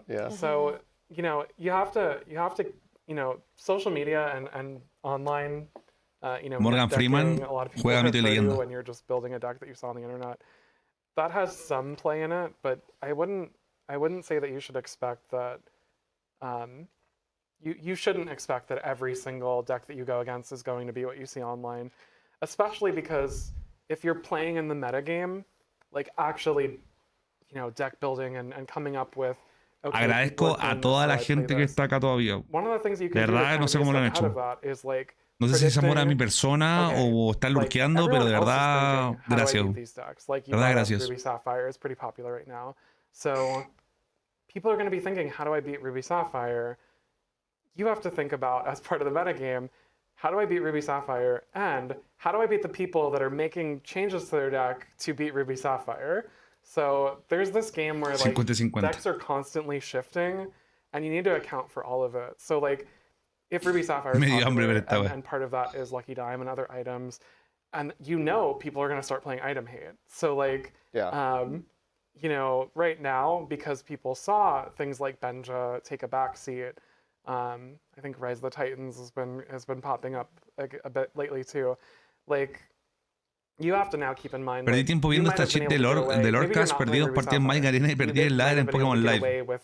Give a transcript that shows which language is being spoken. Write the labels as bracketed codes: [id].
[en] So, you have to, social media and online. [es] Morgan Freeman juega Mito y Leyenda. [en] When you're just building a deck that you saw on the internet, that has some play in it, but I wouldn't say that you should expect that. You shouldn't expect that every single deck that you go against is going to be what you see online, especially because if you're playing in the meta game, like actually, deck building and coming up with. Okay, [es] agradezco a toda la gente que está acá todavía. De verdad, no sé cómo lo han hecho. No sé si es amor a mi persona o están lurkeando, pero de verdad, gracias. De verdad, gracias. [en] Ruby Sapphire is pretty popular right now. So people are going to be thinking, how do I beat Ruby Sapphire? you have to think about, as part of the metagame, how do I beat Ruby Sapphire, and how do I beat the people that are making changes to their deck to beat Ruby Sapphire? So there's this game where like 50-50. decks are constantly shifting, and you need to account for all of it. So like, if Ruby Sapphire is [es] Me dio hambre [en] popular, [es] ver esta vez. [en] and part of that is Lucky Dime and other items, and you know people are going to start playing item hate. So like, you know, right now, because people saw things like Benja take a backseat, I think Rise of the Titans has been popping up a bit lately too. Like, you have to now keep in mind. [es] Perdí tiempo viendo esta shit de Lorecast, perdí 2 partidas en Magic Arena y perdí el ladder en Pokémon Live.